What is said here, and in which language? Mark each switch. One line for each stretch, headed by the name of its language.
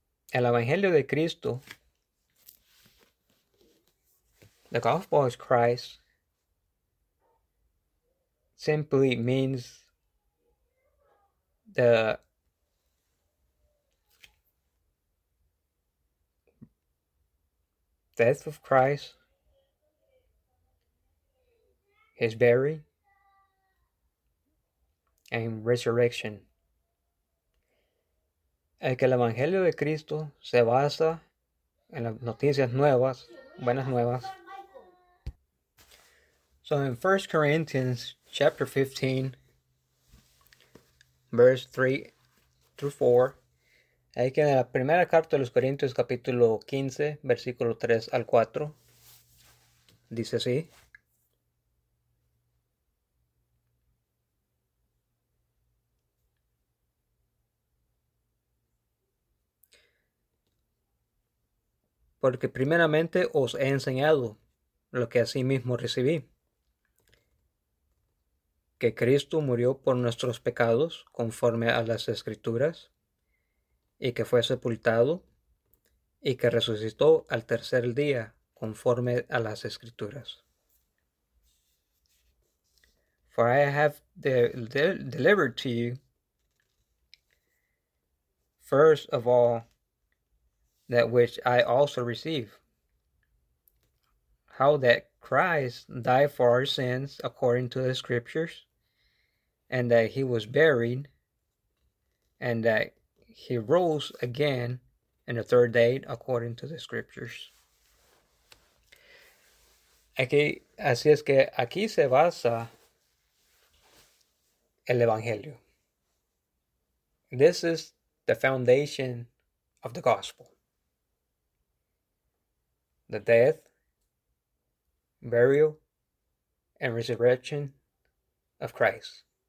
Spanish: El Evangelio de Cristo,
English: the Gospel of Christ, simply means the death of Christ, his burial, and resurrection.
Spanish: Es que el Evangelio de Cristo se basa en las noticias nuevas, buenas nuevas.
English: So in 1 Corinthians chapter 15, verse 3 through 4,
Spanish: es que en la primera carta de los Corintios, capítulo 15, versículo 3 al 4, dice así. Porque primeramente os he enseñado lo que asimismo recibí, que Cristo murió por nuestros pecados conforme a las Escrituras, y que fue sepultado, y que resucitó al tercer día conforme a las Escrituras.
English: For I have delivered to you, first of all, that which I also receive, how that Christ died for our sins according to the Scriptures, and that he was buried, and that he rose again in the third day according to the Scriptures.
Spanish: Aquí, así es que aquí se basa el Evangelio.
English: This is the foundation of the Gospel. The death, burial, and resurrection of Christ.